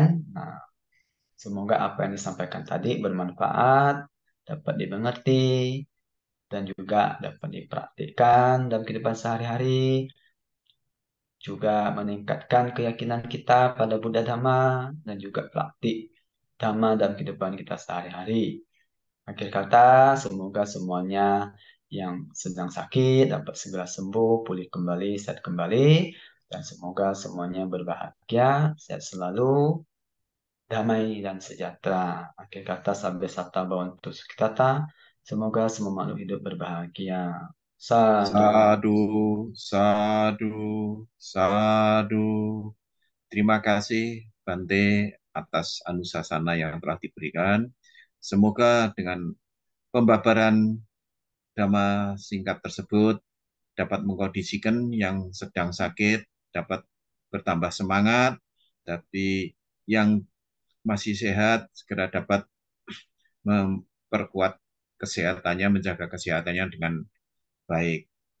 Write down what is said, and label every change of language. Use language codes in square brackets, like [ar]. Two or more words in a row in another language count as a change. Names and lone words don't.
[id] Nah, semoga apa yang disampaikan tadi bermanfaat, dapat dimengerti, dan juga dapat dipraktikkan dalam kehidupan sehari-hari, juga meningkatkan keyakinan kita pada Buddha Dhamma, dan juga praktik Dhamma dalam kehidupan kita sehari-hari. Akhir kata, semoga semuanya yang sedang sakit dapat segera sembuh, pulih kembali, sehat kembali, dan semoga semuanya berbahagia, sehat selalu, damai dan sejahtera. Akhir kata, [pi] sabda sata bawantu sukhitata. [id] Semoga semua makhluk hidup berbahagia. [pi] Sadu. Sadu, sadu, sadu. [id] Terima kasih Bante atas anusasana yang telah diberikan. Semoga dengan pembabaran dhamma singkat tersebut dapat mengkondisikan yang sedang sakit, dapat bertambah semangat, tapi yang masih sehat segera dapat memperkuat kesehatannya, menjaga kesehatannya dengan baik.